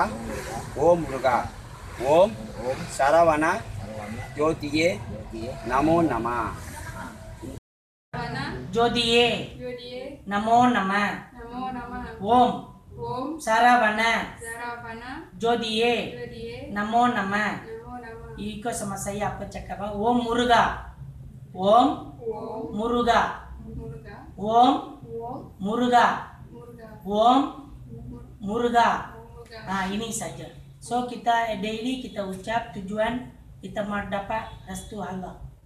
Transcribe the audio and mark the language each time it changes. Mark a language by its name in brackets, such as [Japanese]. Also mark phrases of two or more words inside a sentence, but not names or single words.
[Tamil] ஓம் முருகா. ஓம் சரவண ஜோதியே நமோ நம. ஜோதியே நமோ நம. ஓம் சரவண ஜோதியே நமோ நம. [Malay] iko sama saya apa cakap? [Tamil] Om Muruga. Om Muruga. Om Muruga. Om Muruga. [Malay] Nah, ini saja. So kita daily kita ucap tujuan kita mau dapat restu Allah.